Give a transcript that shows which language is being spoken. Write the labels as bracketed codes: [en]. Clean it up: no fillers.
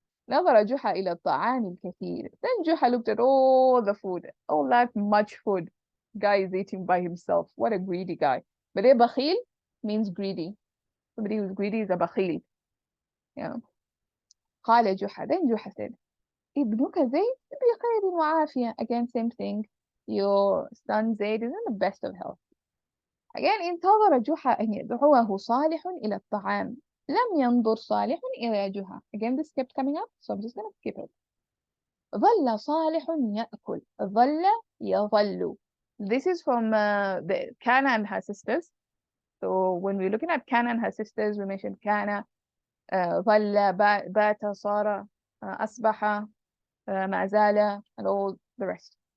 [ar] نظر جحا إلى الطعام الكثير. [en] Then Juha looked at all the food, all that much food. Guy is eating by himself. What a greedy guy. But a bakhil means greedy. Somebody who's greedy is a bakhil. Yeah. [ar] قال جحا. [en] Then Juha said, [ar] ابنك زيد بخير وعافية. [en] Again, same thing. Your son Zaid is in the best of health. Again, [ar] انتظر جحا أن يدعوه صالح إلى الطعام. لم ينظر صالح إلى جحا. [en] Again, this kept coming up, so I'm just going to skip it. [ar] ظل صالح يأكل. ظل يظل. [en] This is from the Kana and her sisters. So when we're looking at Kana and her sisters, we mentioned Kana, ظل, بات, صار, أصبح, ما زال, and all the rest.